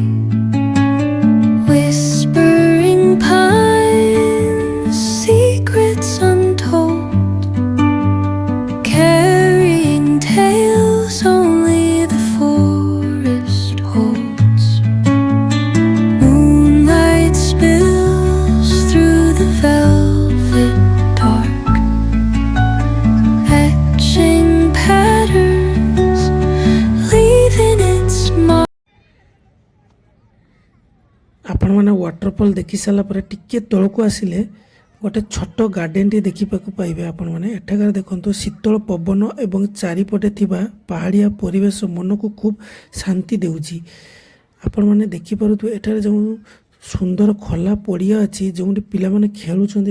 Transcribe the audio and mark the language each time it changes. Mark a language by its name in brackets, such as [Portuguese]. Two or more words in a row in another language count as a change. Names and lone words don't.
[English] whispering pines secrets untold, carrying tales only the forest holds. Moonlight spills through the velvet dark, etching patterns, leaving its mark. [Odia] ଆପଣମାନେ ୱାଟରଫଲ୍ ଦେଖି ସାରିଲା ପରେ ଟିକେ ତଳକୁ ଆସିଲେ ଗୋଟେ ଛୋଟ ଗାର୍ଡେନଟି ଦେଖିବାକୁ ପାଇବେ। ଆପଣମାନେ ଏଠାକାର ଦେଖନ୍ତୁ ଶୀତଳ ପବନ ଏବଂ ଚାରିପଟେ ଥିବା ପାହାଡ଼ିଆ ପରିବେଶ ମନକୁ ଖୁବ୍ ଶାନ୍ତି ଦେଉଛି। ଆପଣମାନେ ଦେଖିପାରୁଥିବେ ଏଠାରେ ଯେଉଁ ସୁନ୍ଦର ଖୋଲା ପଡ଼ିଆ ଅଛି ଯେଉଁଠି ପିଲାମାନେ ଖେଳୁଛନ୍ତି।